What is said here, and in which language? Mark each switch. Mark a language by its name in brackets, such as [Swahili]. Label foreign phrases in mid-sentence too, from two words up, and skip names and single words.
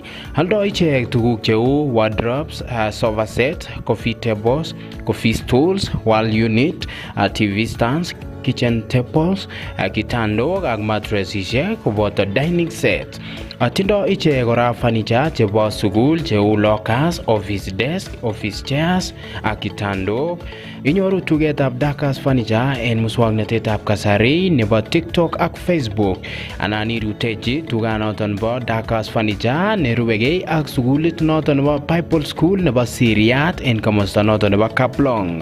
[Kalenjin] Oldo ichek tuguk cheu [English] wardrobes, sofa set, coffee tables, coffee stools, wall unit, TV stands, kitchen tables, [Kalenjin] kitandok ak mattresisiek koboto [English] dining set. [Kalenjin] Atindo ichek kora furniture chebo sukul cheu [English] lockers, office desk, office chairs [Kalenjin] ak kitandok. Inyoru tugetab Dakas Furniture en muswoknotetab kasari nebo TikTok ak Facebook. Anan irutechi tuganoton bo Dakas Furniture nerubegei ak sukulit noton nebo Bible School nebo Siriat en komosta noton nebo Kaplong.